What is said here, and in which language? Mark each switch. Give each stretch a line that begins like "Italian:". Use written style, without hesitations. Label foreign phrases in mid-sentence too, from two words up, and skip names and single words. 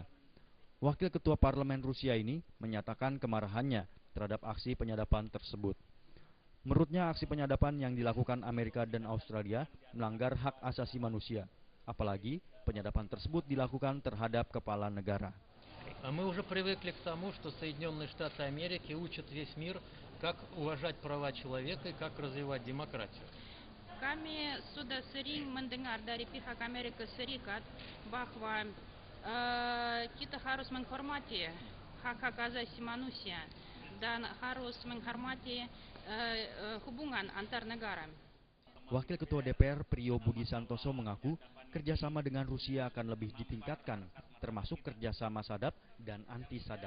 Indonesian: Wakil Ketua Parlemen Rusia ini menyatakan kemarahannya terhadap aksi penyadapan tersebut. Menurutnya, aksi penyadapan yang dilakukan Amerika dan Australia melanggar hak asasi manusia. Apalagi penyadapan tersebut dilakukan terhadap kepala negara.
Russian: Мы уже привыкли к тому, что Соединенные Штаты Америки учат весь мир, как уважать права человека и как развивать демократию.
Indonesian: Kami sudah sering mendengar dari pihak Amerika Serikat bahwa kita harus menghormati hak-hak asasi manusia dan harus menghormati hubungan antar negara. Wakil Ketua DPR Priyo Budi Santoso mengaku kerjasama dengan Rusia akan lebih ditingkatkan, termasuk kerjasama sadap dan anti-sadap.